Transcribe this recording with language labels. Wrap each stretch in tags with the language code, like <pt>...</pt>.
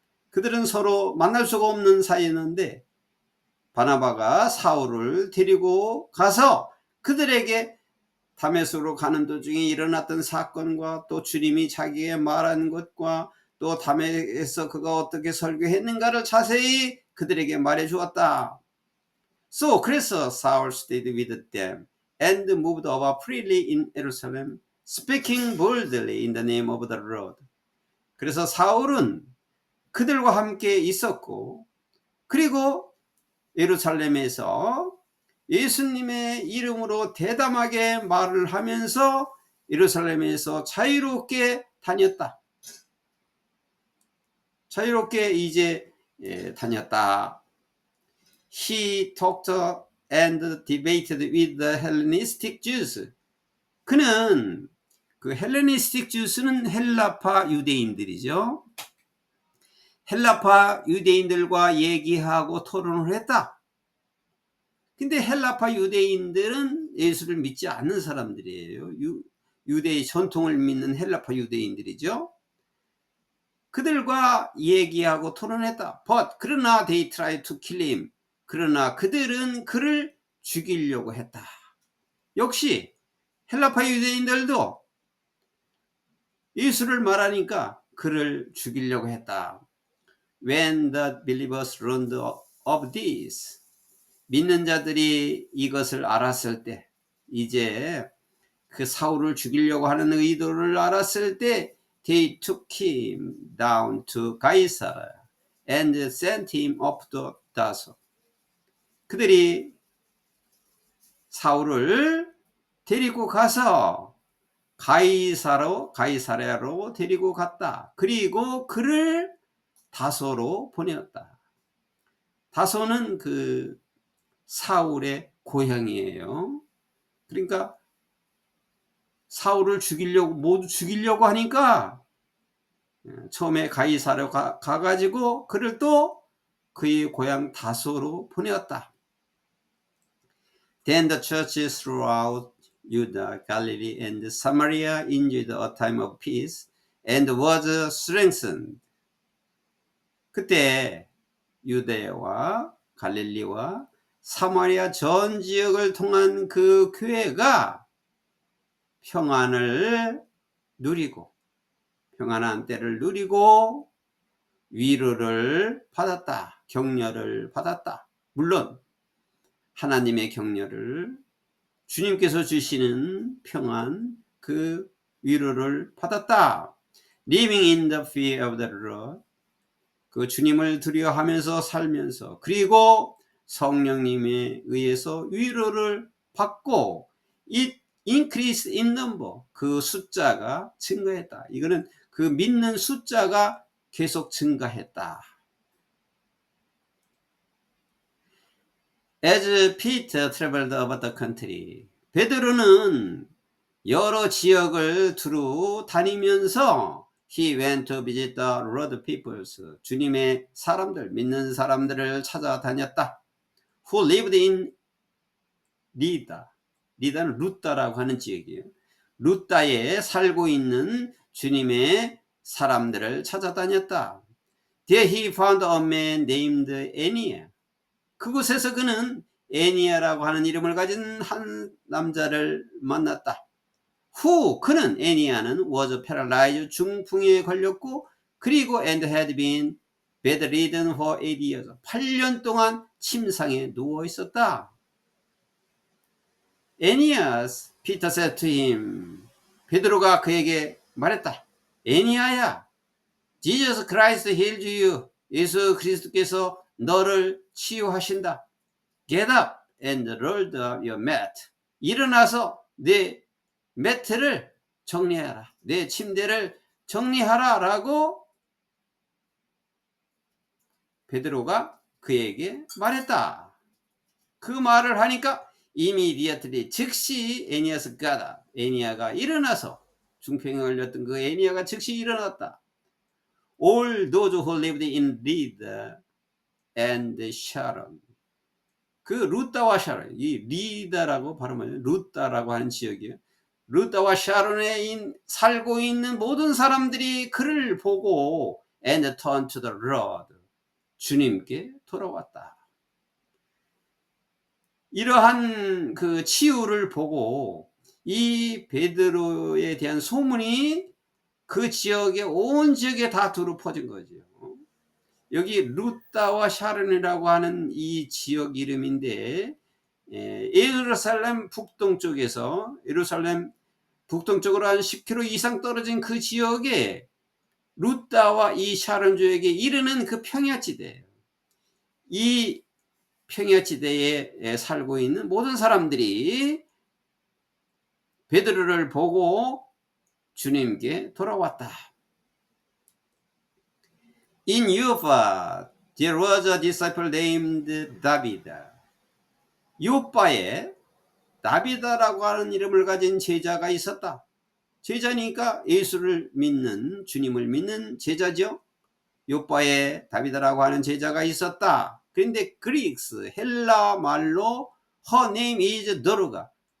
<ko>그들은 서로 만날 수가 없는 사이였는데 바나바가 사울을 데리고 가서 그들에게 다메섹으로 가는 도중에 일어났던 사건과 또 주님이 자기에게 말한 것과 또 다메섹에서 그가 어떻게 설교했는가를 자세히 그들에게 말해 주었다.</ko> <en>So</en> <ko>그래서</ko> <en>Saul stayed with them and moved about freely in Jerusalem, speaking boldly in the name of the Lord.</en> <ko>그래서 사울은 그들과 함께 있었고 그리고 예루살렘에서 예수님의 이름으로 대담하게 말을 하면서 예루살렘에서 자유롭게 다녔다. 자유롭게 이제 다녔다.</ko> <en>He talked and debated with the Hellenistic Jews.</en> <ko>그는 그 헬레니스틱 주스는 헬라파 유대인들이죠. 헬라파 유대인들과 얘기하고 토론을 했다. 근데 헬라파 유대인들은 예수를 믿지 않는 사람들이에요. 유대의 전통을 믿는 헬라파 유대인들이죠. 그들과 얘기하고 토론했다.</ko> <en>But</en> <ko>그러나</ko> <en>they tried to kill him.</en> <ko>그러나 그들은 그를 죽이려고 했다. 역시 헬라파 유대인들도 예수를 말하니까 그를 죽이려고 했다.</ko> <en>When the believers learned of this,</en> <ko>믿는 자들이 이것을 알았을 때,</ko> <en>이제 그 사울을 죽이려고 하는 의도를 알았을 때, they took him down to Caesarea and sent him up to Tarsus.</en> <ko>그들이 사울을 데리고 가서 가이사랴로 데리고 갔다. 그리고 그를 다소로 보내었다. 다소는 그 사울의 고향이에요. 그러니까 사울을 모두 죽이려고 하니까 처음에 가이사랴로 가가지고 그를 또 그의 고향 다소로 보내었다.</ko> <en>Then the churches throughout Judah, Galilee, and Samaria enjoyed a time of peace and was strengthened.</en> <ko>그때 유대와 갈릴리와 사마리아 전 지역을 통한 그 교회가 평안을 누리고 평안한 때를 누리고 위로를 받았다. 격려를 받았다. 물론 하나님의 격려를 주님께서 주시는 평안 그 위로를 받았다.</ko> <en>Living in the fear of the Lord.</en> <ko>그 주님을 두려워하면서 살면서 그리고 성령님에 의해서 위로를 받고</ko> <en>it increased in number.</en> <ko>그 숫자가 증가했다. 이거는 그 믿는 숫자가 계속 증가했다.</ko> <en>As Peter traveled about the country,</en> <ko>베드로는 여러 지역을 두루 다니면서</ko> <en>he went to visit the Lord peoples.</en> <ko>주님의 사람들, 믿는 사람들을 찾아다녔다.</ko> <en>Who lived in 리다.</en> <ko>리다는 루따라고 하는 지역이에요. 루따에 살고 있는 주님의 사람들을 찾아다녔다.</ko> <en>There he found a man named Enia.</en> <ko>그곳에서 그는 애니아라고 하는 이름을 가진 한 남자를 만났다. 그는 애니아는</ko> <en>was paralyzed</en> <ko>중풍에 걸렸고 그리고</ko> <en>and had been bedridden for 8 years.</en> <ko>8년 동안 침상에 누워 있었다.</ko> <en>Aeneas, Peter said to him.</en> <ko>베드로가 그에게 말했다.</ko> <en>애니아야, Jesus Christ healed you.</en> <ko>예수 그리스도께서 너를 치유하신다.</ko> <en>Get up and roll up your mat.</en> <ko>일어나서 내 매트를 정리하라. 내 침대를 정리하라 라고 베드로가 그에게 말했다. 그 말을 하니까</ko> <en>immediately</en> <ko>즉시 애니아스 가다. 애니아가 일어나서 중풍에 걸렸던 그 애니아가 즉시 일어났다.</ko> <en>All those who lived in Lida and Sharon.</en> <ko>그 루다와 샤론, 이 리다라고 발음하죠. 루다라고 하는 지역이에요. 루다와 샤론에 살고 있는 모든 사람들이 그를 보고</ko> <en>and turn to the Lord.</en> <ko>주님께 돌아왔다. 이러한 그 치유를 보고 이 베드로에 대한 소문이 그 지역에 온 지역에 다 두루 퍼진 거죠. 여기 루다와 샤론이라고 하는 이 지역 이름인데 예루살렘 북동쪽에서 예루살렘 북동쪽으로 한 10km 이상 떨어진 그 지역에 루다와 이 샤론족에게 이르는 그 평야지대예요. 이 평야지대에 살고 있는 모든 사람들이 베드로를 보고 주님께 돌아왔다.</ko> <en>In Yopa, there was a disciple named David.</en> <ko>요빠에 다비다라고 하는 이름을 가진 제자가 있었다. 제자니까 예수를 믿는, 주님을 믿는 제자죠. 요빠에 다비다라고 하는 제자가 있었다. 그런데 그리스 헬라 말로</ko> <en>her name is</en> <ko>도르가.</ko>